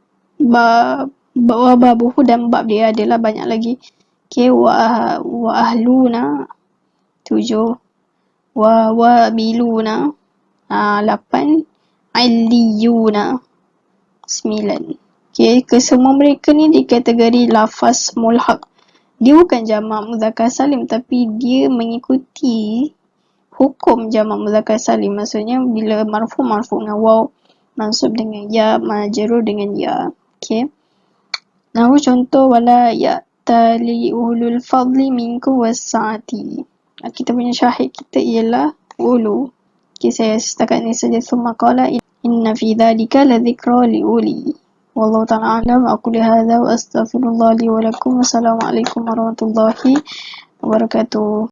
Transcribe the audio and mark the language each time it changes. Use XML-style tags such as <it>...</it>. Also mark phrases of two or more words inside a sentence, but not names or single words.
<ms>Babuhu dan bab dia adalah banyak lagi.</ms> <ar>Okay, وأهلون 7. وبيلون 8. عليون 9.</ar> <ms>Okay, kesemua mereka ni di kategori lafaz mulhaq. Dia bukan jamak mudzakkar salim, tapi dia mengikuti hukum jamak mudzakkar salim. Maksudnya bila marfu dengan waw, mansub dengan ya, majrur dengan ya.</ms> <ar>Okay.</ar> <ms>Nah, contoh</ms> <ar>ولا يأتل أولو الفضل منكم والسعة.</ar> <ms>Kita punya syahid kita ialah ulu. Okay, saya setakat ni saja.</ms> <ar>ثم قال إن في ذلك لذكرى لأولي. والله تعالى أعلم. أقول هذا وأستغفر الله لي ولكم. والسلام عليكم ورحمة الله وبركاته.</ar>